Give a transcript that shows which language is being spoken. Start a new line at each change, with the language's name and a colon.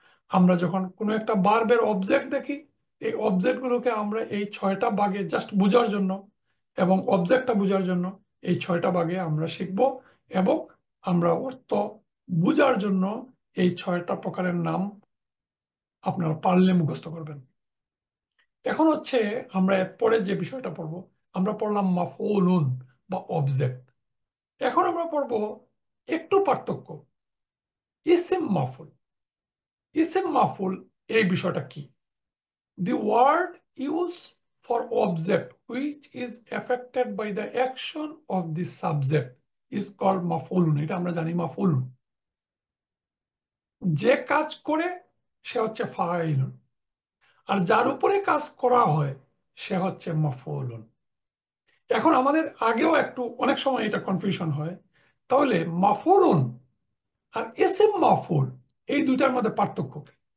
Bangla: আমরা যখন কোনো একটা বার্বের অবজেক্ট দেখি, এই অবজেক্টগুলোকে আমরা এই ছয়টা ভাগে জাস্ট বোঝার জন্য এবং অবজেক্টটা বোঝার জন্য এই ছয়টা ভাগে আমরা শিখব, এবং আমরা অর্থ বোঝার জন্য এই ছয়টা প্রকারের নাম আপনারা পারলে মুখস্থ করবেন। এখন হচ্ছে আমরা এরপরে যে বিষয়টা পড়বো, আমরা পড়লাম মাফউলুন বা অবজেক্ট। এখন আমরা পড়বো একটু পার্থক্য, ইসিম মাফুল। ইসিম মাফুল এই বিষয়টা কি?
English: The word used for object which is affected by the action of the subject is called maf'ulun.
Bangla: এটা আমরা জানি মাফউলুন, যে কাজ করে সে হচ্ছে ফাইলুন, আর যার উপরে কাজ করা হয় সে হচ্ছে মাফউলুন। এখন আমাদের আগেও একটু অনেক সময় এটা কনফিউশন হয়। তাহলে মাফউলুন আর ইসিম মাফউল এই দুইটার মধ্যে পার্থক্য কি?